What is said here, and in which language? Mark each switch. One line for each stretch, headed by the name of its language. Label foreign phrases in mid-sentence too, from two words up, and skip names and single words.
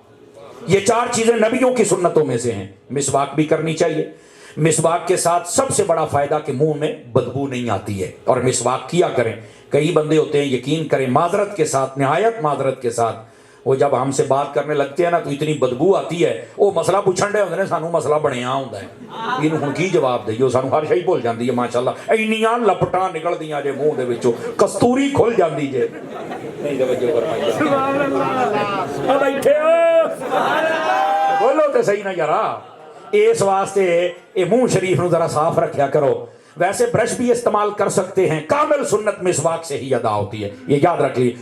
Urdu: یہ چار چیزیں نبیوں کی سنتوں میں سے ہیں. مسواک بھی کرنی چاہیے. مسواک کے ساتھ سب سے بڑا فائدہ کہ منہ میں بدبو نہیں آتی ہے، اور مسواک کیا کریں۔ کئی بندے ہوتے ہیں، یقین کریں معذرت کے ساتھ، نہایت معذرت کے ساتھ، وہ جب ہم سے بات کرنے لگتے ہیں نا تو اتنی بدبو آتی ہے،
Punjabi: وہ مسئلہ پوچھن ڈے ہوندے نے، سانو مسئلہ بنیا ہوندا ہے، اینوں ہن کی جواب دئیو، سانو ہر شے بھول جاندی ہے
Urdu: ماشاءاللہ،
Punjabi: اینیاں لپٹاں نکلدیاں جے منہ دے وچوں، کستوری کھل جاندی جے، نہیں توجہ فرمائی سبحان اللہ، اب بیٹھے ہو سبحان اللہ، بولو تے صحیح نہ یارا، اس واسطے اے منہ شریف نو ذرا صاف رکھیا کرو۔
Urdu: ویسے برش بھی استعمال کر سکتے ہیں، کامل سنت مسواک سے ہی ادا ہوتی ہے، یہ یاد رکھ لی۔